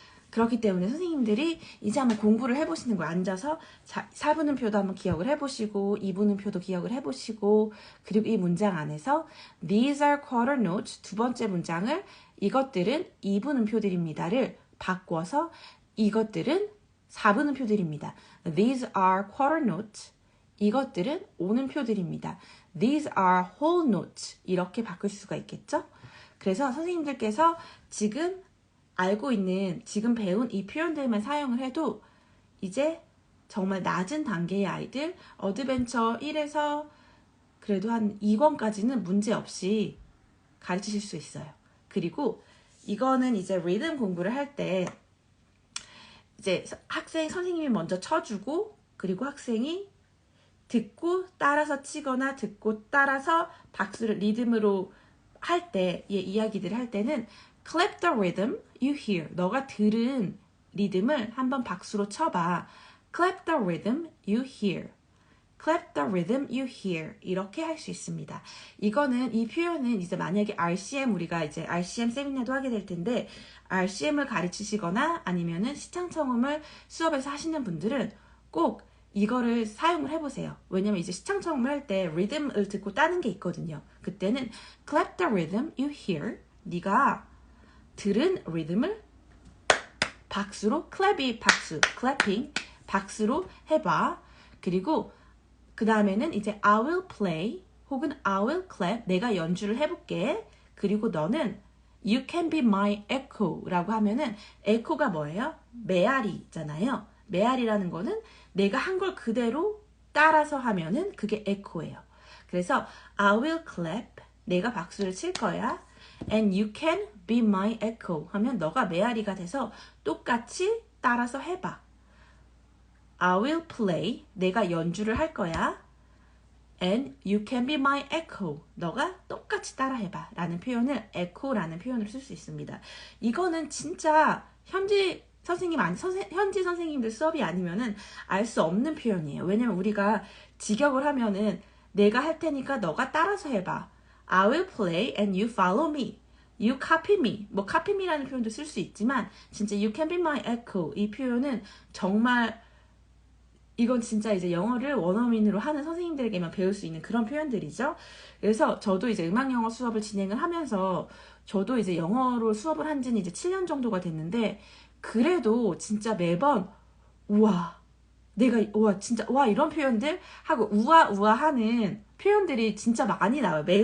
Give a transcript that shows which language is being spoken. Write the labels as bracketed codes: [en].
[ko] 그렇기 때문에 선생님들이 이제 한번 공부를 해보시는 거예요. 앉아서 4분음표도 한번 기억을 해보시고 2분음표도 기억을 해보시고 그리고 이 문장 안에서 [en] These are quarter notes [ko] 두 번째 문장을 이것들은 2분음표들입니다를 바꿔서 이것들은 4분음표들입니다. [en] These are quarter notes [ko] 이것들은 오는표들입니다. [en] These are whole notes 이렇게 바꿀 수가 있겠죠? [ko] 그래서 선생님들께서 지금 알고 있는 지금 배운 이 표현들만 사용을 해도 이제 정말 낮은 단계의 아이들 어드벤처 1에서 그래도 한 2권까지는 문제없이 가르치실 수 있어요. 그리고 이거는 이제 리듬 공부를 할 때 이제 선생님이 먼저 쳐주고 그리고 학생이 듣고 따라서 치거나 듣고 따라서 박수를 리듬으로 할 때 이야기들을 할 때는 [en] clap the rhythm you hear. [ko] 너가 들은 리듬을 한번 박수로 쳐봐. [en] clap the rhythm you hear. clap the rhythm you hear. [ko] 이렇게 할 수 있습니다. 이거는 이 표현은 이제 만약에 RCM 우리가 이제 RCM 세미나도 하게 될 텐데 RCM을 가르치시거나 아니면은 시창청음을 수업에서 하시는 분들은 꼭 이거를 사용을 해보세요. 왜냐면 이제 시창청음을 할 때 리듬을 듣고 따는 게 있거든요. 그때는 [en] clap the rhythm you hear. [ko] 네가 들은 리듬을 박수로 clapping 박수로 해봐. 그리고 그 다음에는 이제 [en] I will play [ko] 혹은 [en] I will clap [ko] 내가 연주를 해볼게. 그리고 너는 [en] You can be my echo [ko] 라고 하면은 echo가 뭐예요? 메아리 있잖아요. 메아리라는 거는 내가 한 걸 그대로 따라서 하면은 그게 echo예요. 그래서 [en] I will clap [ko] 내가 박수를 칠 거야. [en] And you can be my echo [ko] 하면 너가 메아리가 돼서 똑같이 따라서 해봐. [en] I will play [ko] 내가 연주를 할 거야. [en] And you can be my echo [ko] 너가 똑같이 따라 해봐 라는 표현을 echo라는 표현으로 쓸 수 있습니다. 이거는 진짜 현지 선생님들 수업이 아니면은 알 수 없는 표현이에요. 왜냐면 우리가 직역을 하면은 내가 할 테니까 너가 따라서 해봐. [en] I will play and you follow me. You copy me. [ko] 뭐 copy me라는 표현도 쓸 수 있지만 진짜 [en] you can be my echo [ko] 이 표현은 정말 이건 진짜 이제 영어를 원어민으로 하는 선생님들에게만 배울 수 있는 그런 표현들이죠. 그래서 저도 이제 음악 영어 수업을 진행을 하면서 저도 이제 영어로 수업을 한 지는 이제 7년 정도가 됐는데 그래도 진짜 매번 우와 진짜 와 이런 표현들 하고 우와 하는 표현들이 진짜 많이 나와요.